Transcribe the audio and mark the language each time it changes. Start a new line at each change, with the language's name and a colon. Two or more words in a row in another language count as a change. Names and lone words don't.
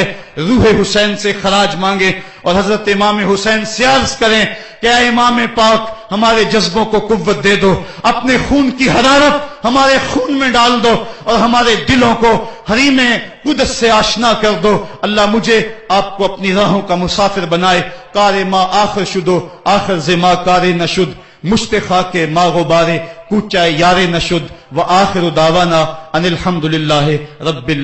Urdu: روح حسین سے خراج مانگے اور حضرت امام حسین سے عرض کریں کہ اے امام پاک، ہمارے جذبوں کو قوت دے دو، اپنے خون کی حرارت ہمارے خون میں ڈال دو اور ہمارے دلوں کو حریم قدس سے آشنا کر دو. اللہ مجھے آپ کو اپنی راہوں کا مسافر بنائے.
Persian: کار ما آخر شدو آخر زما کار نشد، مشت خاک ما غبارے کوچہ یار نشد،
Arabic: و آخر دعوانا ان الحمدللہ رب